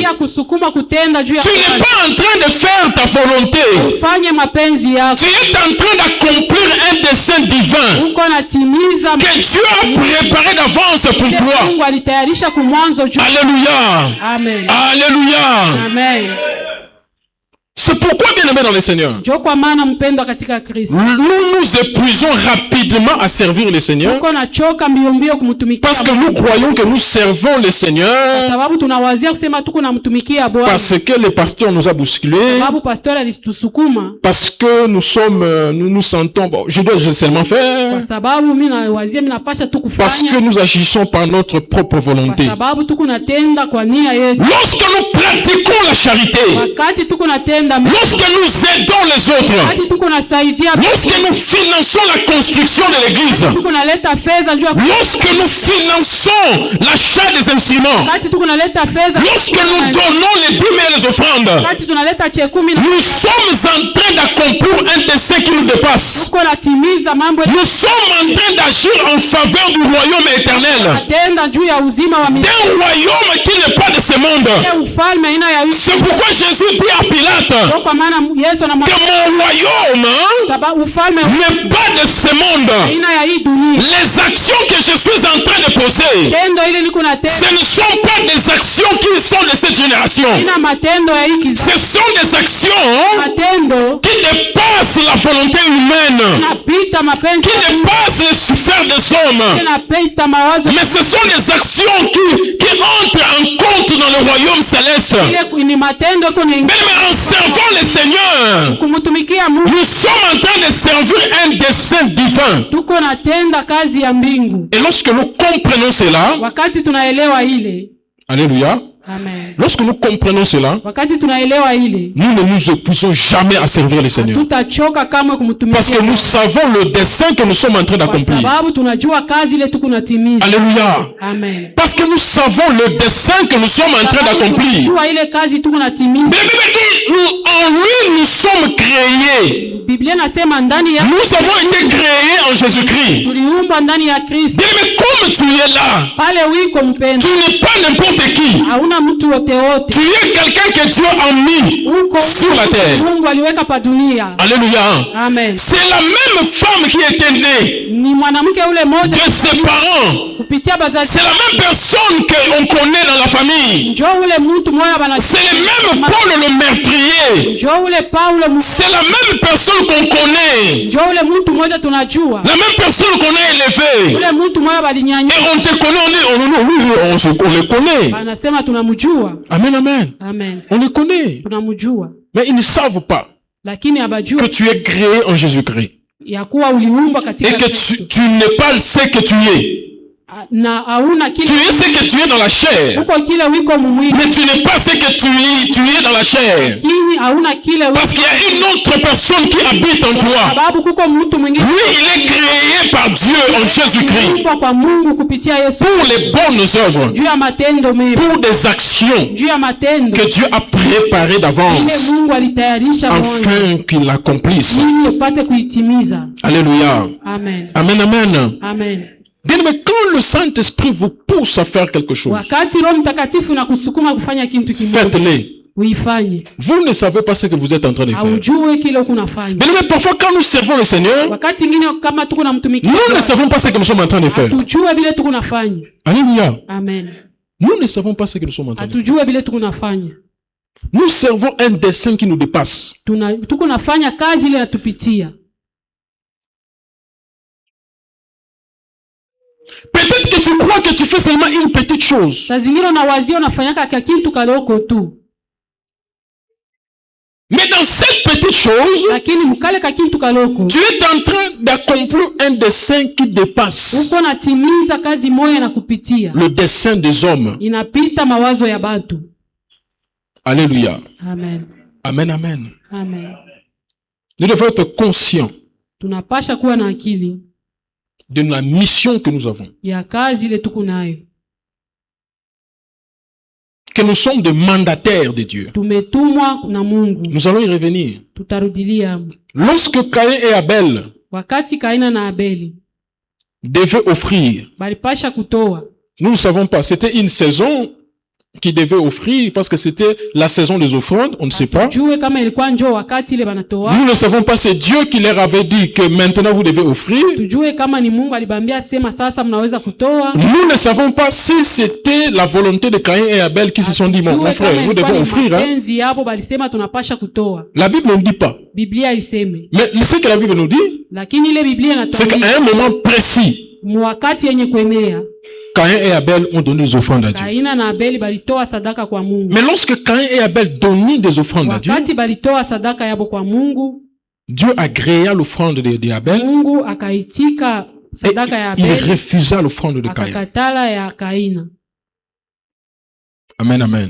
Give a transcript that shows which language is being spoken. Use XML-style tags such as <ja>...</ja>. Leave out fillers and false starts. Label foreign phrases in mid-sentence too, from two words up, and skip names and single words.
<sw>ya kusukuma kutenda juu ya</sw> <fr>tu n'es pas en train de faire ta volonté.</fr> <sw>ufanye mapenzi yako,</sw> <fr>Tu es en train d'accomplir un dessein divin</fr> <sw>uko natimiza</sw> <fr>que Dieu a préparé d'avance pour toi.</fr> <sw>Mungu alitayarisha kumwanzo juu.</sw> <fr>Alléluia. Amen. Alléluia. Amen. C'est pourquoi, bien aimé dans le Seigneur,</fr> <sw>Njoo kwa maana mpendwa katika Kristo,</sw> <fr>nous nous épuisons rapidement à servir le Seigneur</fr> <sw>uko nachoka mbio mbio kumtumikia</sw> <fr>parce que nous croyons que nous servons le Seigneur,</fr> <sw>sababu tunawazia kusema tuko namtumikia Bwana,</sw> <fr>parce que le pasteur nous a bousculés,</fr> <sw>sababu pastori alitusukuma,</sw> <fr>parce que nous nous sentons, bon, je dois seulement</fr> <sw>kwa</sw> <fr>faire,</fr> <sw>sababu mimi nawazia mimi napasha tu</sw> <fr>parce que</fr> <sw>kufanya,</sw> <fr>nous agissons par notre propre</fr> <sw>kwa</sw> <fr>volonté.</fr> <sw>sababu tuko natenda kwa nia yetu.</sw> <fr>Lorsque nous pratiquons la charité,</fr> <sw>Wakati tuko natenda mema,</sw> <fr>lorsque nous aidons les autres,</fr> <sw>wakati tuko nasaidia,</sw> <fr>lorsque nous finançons la construction de l'église,</fr> <sw>tuko naleta fedha juu ya,</sw> <fr>lorsque nous finançons l'achat des instruments,</fr> <sw>wakati tuko naleta fedha,</sw> <fr>lorsque nous donnons les dîmes et les offrandes,</fr> <sw>wakati tunaleta chekumi na</sw> <fr>nous sommes en train d'accomplir un dessein qui nous dépasse.</fr> <sw>tuko natimiza mambo</sw> <fr>Nous sommes en train d'agir en faveur du royaume éternel,</fr> <sw>natenda juu ya uzima wa milele,</sw> <fr>d'un royaume qui n'est pas de ce monde.</fr> <sw>ufalme aina ya</sw> <fr>C'est pourquoi Jésus dit à Pilate</fr> <sw>kwa maana Yesu</sw> <fr>que</fr> <sw>anamwambia</sw> <fr>mon royaume</fr> <sw>sababu ufalme</sw> <fr>n'est pas de ce monde.</fr> <sw>aina ya hii dunia.</sw> <fr>Les actions que je suis en train de poser,</fr> <sw>Tendo ile niko natenda</sw> <fr>ce ne sont pas des actions qui sont de cette génération.</fr> <sw>ina matendo ya hii kizazi,</sw> <fr>Ce sont des actions</fr> <sw>matendo</sw> <fr>qui dépassent la volonté humaine,</fr> <sw>napita mapenzi</sw> <fr>qui dépassent les souffrances des hommes.</fr> <sw>napita mawazo</sw> <fr>Mais ce sont des actions qui entrent en compte dans le royaume céleste.</fr> <sw>ile ni matendo kuna</sw> <fr>Mais en servant le Seigneur,</fr> <sw>kumtumikia Mungu,</sw> <fr>nous sommes en train de servir un dessein divin.</fr> <sw>tuko natenda kazi ya mbingu.</sw> <fr>Et lorsque nous comprenons cela,</fr> <sw>Wakati tunaelewa ile,</sw> <fr>alléluia, amen, lorsque nous comprenons cela,</fr> <sw>wakati tunaelewa ile,</sw> <fr>nous ne nous épuisons jamais à servir le Seigneur.</fr> <sw>tutachoka kamwe</sw> <fr>Parce que</fr> <sw>kumtumikia</sw> <fr>nous savons le dessein que nous sommes en train</fr> <sw>kwa</sw> <fr>d'accomplir.</fr> <sw>sababu tunajua kazi ile tuko natimiza.</sw> <fr>Alléluia. Amen. Parce que nous savons le dessein que nous sommes en train d'accomplir.</fr> <sw>Tunajua ile kazi tuko natimiza.</sw> <fr>Mais la Bible dit, en lui nous sommes créés.</fr> <sw>Biblia nasema ndani ya</sw> <fr>Nous avons été créés en Jésus-Christ.</fr> <sw>tuliumbwa ndani ya Kristo.</sw> <fr>Bien, mais comme tu es là,</fr> <sw>Pale wiko</sw> <fr>tu</fr> <sw>mpendo,</sw> <fr>n'es pas n'importe qui.</fr> <sw>hauna mtu wote wote,</sw> <fr>Tu es quelqu'un que Dieu a mis</fr> <sw>uko</sw> <fr>sur la terre.</fr> <sw>Mungu aliweka pa dunia.</sw> <fr>Alléluia. Amen. C'est la même femme qui était née</fr> <sw>Ni mwanamke ule moja</sw> <fr>de ses parents.</fr> <sw>kupitia bazazi,</sw> <fr>C'est la même personne qu'on connaît dans la famille.</fr> <sw>njoo ule mtu moja bana,</sw> <fr>C'est le même Paul le meurtrier.</fr> <sw>njoo ule Paulo,</sw> <fr>C'est la même personne qu'on connaît.</fr> <sw>njoo ule mtu moja tunajua,</sw> <fr>La même personne qu'on a élevée.</fr> <sw>ule mtu moja</sw> <fr>Et</fr> <sw>balinyanyua,</sw> <fr>on te connaît, on le connaît.</fr> <sw>anasema tunamjua.</sw> <fr>Amen, amen. Amen, On le connaît.</fr> <sw>tunamjua,</sw> <fr>Mais ils ne savent pas</fr> <sw>lakini</sw> <fr>que</fr> <sw>abajua</sw> <fr>tu es créé en Jésus-Christ.</fr> <sw>ya kuwa uliumbwa</sw> <fr>Et</fr> <sw>katika</sw> <fr>que</fr> <sw>Kristo.</sw> <fr>tu n'es pas ce que tu es.</fr> <sw>na hauna</sw> <fr>Tu</fr> <sw>kile</sw> <fr>es ce que tu es dans la chair.</fr> <sw>uko kile wiko mumwili,</sw> <fr>Mais tu n'es pas ce que tu es dans la chair.</fr> <sw>lakini hauna kile</sw> <fr>Parce qu'il y a une autre personne qui habite en toi.</fr> <sw>sababu kuko mtu mwingine</sw> <fr>Lui, il est créé par Dieu en Jésus-Christ</fr> <sw>kuumbwa kwa Mungu kupitia Yesu</sw> <fr>pour les bonnes œuvres,</fr> <sw>juu ya matendo mema,</sw> <fr>pour des actions</fr> <sw>juu ya matendo</sw> <fr>que Dieu a préparées</fr> <sw>ile</sw> <fr>d'avance</fr> <sw>Mungu alitayarisha mwanzo</sw> <fr>afin qu'il l'accomplisse.</fr> <sw>ili upate kuitimiza.</sw> <fr>Alléluia. Amen. Amen, amen. Amen. Bien, mais quand le Saint-Esprit vous pousse à faire quelque chose,</fr> <sw>Wakati Roho Mtakatifu na kusukuma kufanya kitu kimoja,</sw> <fr>faites-le.</fr> <sw>uifanye.</sw> <fr>Vous ne savez pas ce que vous êtes en train de faire.</fr> <sw>Haujue kile uko unafanya.</sw> <fr>Bien, mais parfois quand nous servons le Seigneur,</fr> <sw>Wakati mwingine kama tuko na mtumikia,</sw> <fr>nous ne savons pas ce que nous sommes en train de faire.</fr> <sw>hatujue vile tuko unafanya.</sw> <fr>Alléluia. Amen. Nous ne savons pas ce que nous sommes en train de faire.</fr> <sw>Hatujue vile tuko unafanya.</sw> <fr>Nous servons un dessein qui nous dépasse.</fr> <sw>Tuko nafanya kazi ile natupitia.</sw> <fr>Peut-être que tu crois que tu fais seulement une petite chose.</fr> <sw>Saa zingine unawazia unafanyaka kwa kitu kaloko tu.</sw> <fr>Mais dans cette petite chose,</fr> <sw>Lakini mkale ka kitu kaloko,</sw> <fr>tu es en train d'accomplir un dessein qui dépasse</fr> <sw>uko natimiza kazi moja na kupitia.</sw> <fr>le dessein des hommes.</fr> <sw>Inapita mawazo ya bantu.</sw> <fr>Alléluia. Amen. Amen, amen. Amen. Nous devons être conscients</fr> <sw>Tunapasha kuwa na akili</sw> <fr>de la mission que nous avons.</fr> <sw>ya kazi ile tuko nayo.</sw> <fr>Que nous sommes des mandataires de Dieu.</fr> <sw>Tumetumwa na Mungu.</sw> <fr>Nous allons y revenir.</fr> <sw>Tutarudilia.</sw> <fr>Lorsque Caïn et Abel</fr> <sw>Wakati Kaina na Abeli</sw> <fr>devaient offrir,</fr> <sw>balipasha kutoa,</sw> <fr>nous ne savons pas, c'était une saison qui devait offrir parce que c'était la saison des offrandes, on ne sait pas.</fr> <sw>tujue kama ilikuwa njoo wakati ile banatoa,</sw> <fr>Nous ne savons pas, c'est Dieu qui leur avait dit que maintenant vous devez offrir.</fr> <sw>tujue kama ni Mungu alibambia sema sasa mnaweza kutoa.</sw> <fr>Nous ne savons pas si c'était la volonté de Caïn et Abel qui se sont dit, mon frère, nous devons offrir. Hein?</fr> <sw>Mapenzi yabo balisema tunapasha kutoa.</sw> <fr>La Bible ne dit pas.</fr> <sw>Biblia iseme.</sw> <fr>Mais ce que la Bible nous dit,</fr> <sw>Lakini ile Biblia</sw> <fr>c'est qu'à</fr> <sw>inatuambia</sw> <fr>un moment précis,</fr> <sw>mwakati yenye kuenea,</sw> <fr>Caïn et Abel ont donné des offrandes à Dieu.</fr> <sw>Kaina na Abeli balitoa sadaka kwa Mungu.</sw> <fr>Mais lorsque Caïn et Abel donnaient des offrandes à Dieu,</fr> <sw>Wakati balitoa sadaka yabo kwa Mungu,</sw> <fr>Dieu agréa l'offrande d'Abel</fr> <sw>Mungu akaitika</sw> <fr>et</fr> <sw>sadaka ya</sw> <fr>il</fr> <sw>Abeli,</sw> <fr>refusa l'offrande de Caïn.</fr> <sw>akakatala ya Kaina. Amen, amen.</sw>